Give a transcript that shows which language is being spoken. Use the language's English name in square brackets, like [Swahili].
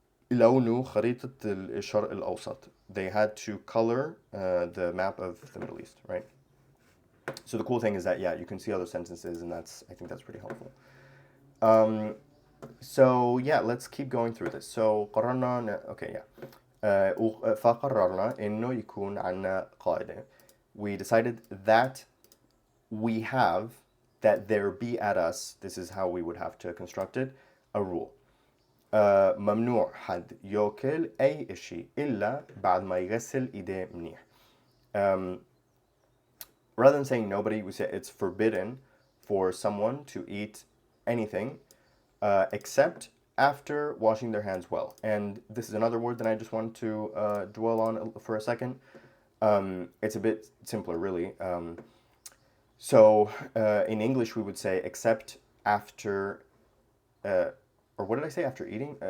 [Arabic] يلونوا خريطة الشرق الأوسط, [English] they had to color the map of the Middle East, right? So the cool thing is that, yeah, you can see other sentences, and I think that's pretty helpful. So yeah, let's keep going through this. So قررنا, okay, yeah. [Arabic] فقررنا إنه يكون عنا قاعدة. [English] We decided that we have, that there be at us, this is how we would have to construct it, a rule. [Arabic] ممنوع حد يأكل أي إشي إلا بعد ما يغسل إيديه منيح. [English] Rather than saying nobody, we say it's forbidden for someone to eat anything except after washing their hands well. And this is another word that I just want to dwell on for a second. It's a bit simpler, really. So in English, we would say except after, or what did I say? After eating?